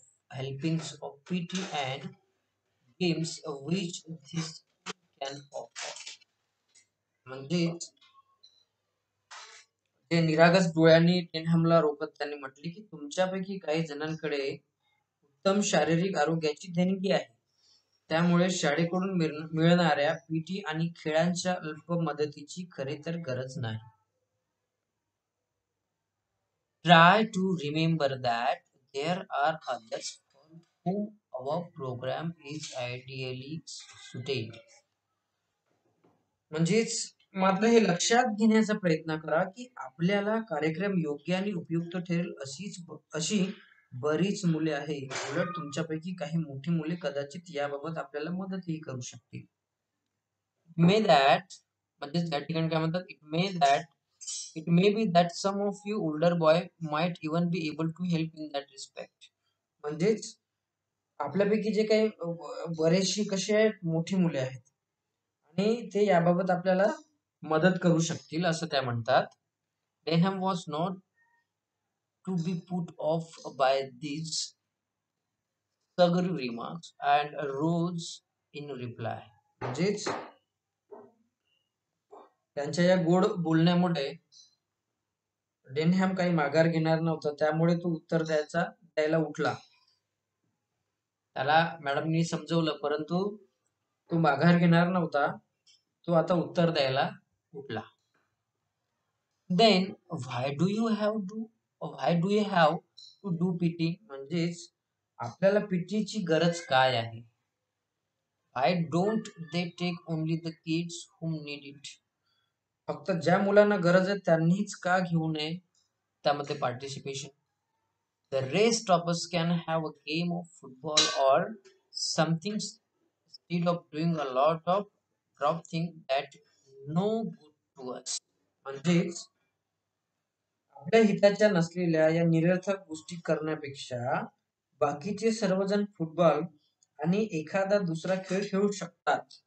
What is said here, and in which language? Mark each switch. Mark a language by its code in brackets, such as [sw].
[en] helpings of PT and games which this can offer. [mr] म्हणजे ते निरागस डोळ्यांनी टेनहमला रोखत त्यांनी म्हटले की तुमच्यापैकी काही जणांकडे उत्तम शारीरिक आरोग्याची देणगी आहे. त्यामुळे शाळेकडून मिळणाऱ्या पीटी आणि खेळांच्या अल्प मदतीची खरे तर गरज नाही. [en] Try to remember that there are others for whom our program is ideally suited. [mr] म्हणजेच मात्र हे लक्षात घेण्याचा प्रयत्न करा की आपल्याला कार्यक्रम योग्य आणि उपयुक्त ठरेल अशी बरीच मुले आहेत. उलट तुमच्यापैकी काही मोठी मुले कदाचित याबाबत आपल्याला मदतही करू शकतील. [en] may that [mr] म्हणजे त्या ठिकाणी काय म्हणतात [en] it may be that some of you older boy might even be able to help in that respect. [mr] म्हणजेच आपल्यापैकी जे काही बरेचशी कशी आहेत मोठी मुले आहेत आणि ते याबाबत आपल्याला मदत करू शकतील असं त्या म्हणतात. [en] Denham was not to be put off by these sugary remarks and rose in reply. [mr] म्हणजेच त्यांच्या या गोड बोलण्यामुळे डेनहॅम काही माघार घेणार नव्हता, त्यामुळे तो उत्तर द्यायला उठला. त्याला मॅडमनी समजवलं परंतु तो माघार घेणार नव्हता. तो आता उत्तर द्यायला उठला. [en] Then why do you have to do PT? [mr] म्हणजेच आपल्याला पीटीची गरज काय आहे? [en] Why don't they take only the kids whom need it? [mr] फक्त ज्या मुलांना गरज आहे त्यांनीच का घेऊ नये त्यामध्ये participation? [en] The rest of us can have a game of football or something instead of doing a lot of drop thing that no good to us. [mr] म्हणजेच आपल्या हिताच्या नसलेल्या या निरर्थक गोष्टी करण्यापेक्षा बाकीचे सर्वजण फुटबॉल आणि एखादा दुसरा खेळ खेळू शकतात.